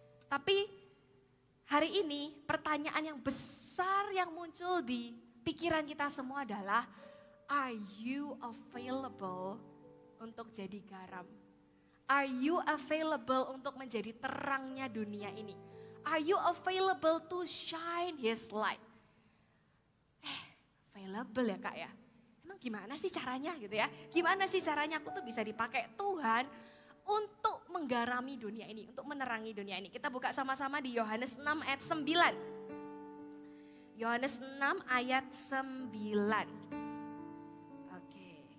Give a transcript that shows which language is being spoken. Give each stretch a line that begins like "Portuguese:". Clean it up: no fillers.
Indonesian: Tapi hari ini pertanyaan yang besar yang muncul di pikiran kita semua adalah,
English: are you available
Indonesian: untuk jadi garam?
English: Are you available
Indonesian: untuk menjadi terangnya dunia ini?
English: Are you available to shine His light?
Indonesian: Available ya Kak ya? Emang gimana sih caranya gitu ya? Gimana sih caranya aku tuh bisa dipakai Tuhan untuk menggarami dunia ini, untuk menerangi dunia ini. Kita buka sama-sama di Yohanes 6 ayat 9. Yohanes 6 ayat 9. Oke.